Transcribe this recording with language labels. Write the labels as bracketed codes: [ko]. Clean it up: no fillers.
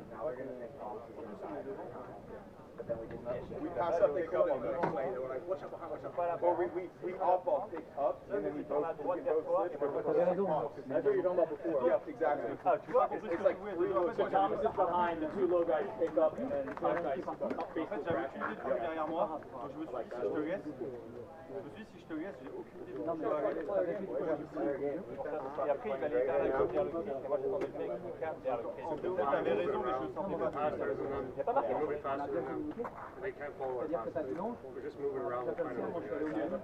[en] Now we're gonna make boxes on the side. But then we just miss it. We pass up, pick up on the next lane. They're like, watch out behind, watch out. Or we off ball, pick up, and then we both switch. That's what you're talking about before. Yeah, exactly. It's like three low. So Thomas is behind, the two low guys pick up, and then top guys face the track. [fr] derrière moi, donc je me suis dit si je te laisse, j'ai aucune idée de ce qui va arriver. Et après il va aller vers la gauche, vers le Christ, et moi j'attendais le mec qui capte vers le Christ. En théorie t'avais raison, mais je ne sentais pas. [en] Moving faster than them. They can't follow our passes. We're just moving around and trying to work it out.